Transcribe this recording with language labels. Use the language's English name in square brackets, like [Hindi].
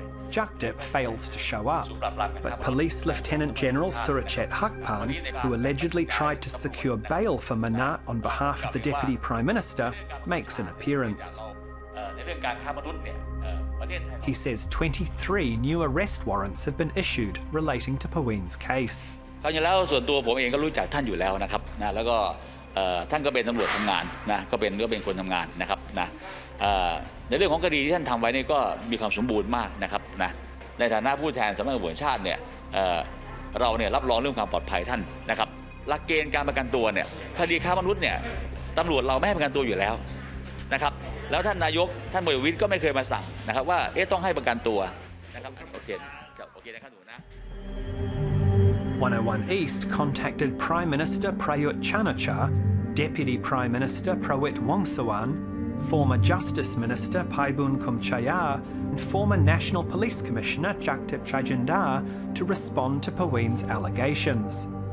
[English] Jaktip fails to show up, but Police Lieutenant General Surachet Hakpan, who allegedly tried to secure bail for Manat on behalf of the Deputy Prime Minister, makes an appearance. He says 23 new arrest warrants have been issued relating to Paween's case. [Thai] ความจริงแล้วส่วนตัวผมเองก็รู้จักท่านอยู่แล้วนะครับนะแล้วก็ท่านก็เป็นตำรวจทำงานนะก็เป็นคนทำงานนะครับนะในเรื่องของคดีที่ท่านทำไว้นี่ก็มีความสมบูรณ์มากนะครับนะในฐานะผู้แทนสำนักงานตำรวจแห่งชาติเนี่ยเราเนี่ยรับรองเรื่องความปลอดภัยท่านนะครับหลักเกณฑ์การประกันตัวเนี่ยคดีค้ามนุษย์เนี่ยตำรวจเราไม่ให้ประกันตัวอยู่แล้วนะครับแล้วท่านนายกท่านพลเอกประวิตรก็ไม่เคยมาสั่งนะครับว่าต้องให้ประกันตัวนะครับโอเคนะครับหนูนะ [English] 101 East contacted Prime Minister Prayut Chan-o-cha, Deputy Prime Minister Prawit Wongsuwan, former Justice Minister Paibun Kumchaya, and former National Police Commissioner Jaktip Chaijindar to respond to Paween's allegations.